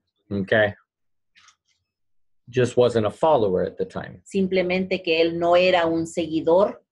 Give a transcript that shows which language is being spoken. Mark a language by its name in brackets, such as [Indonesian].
[English] Okay? Just wasn't a follower at the time. [Spanish] Simplemente que él no era un seguidor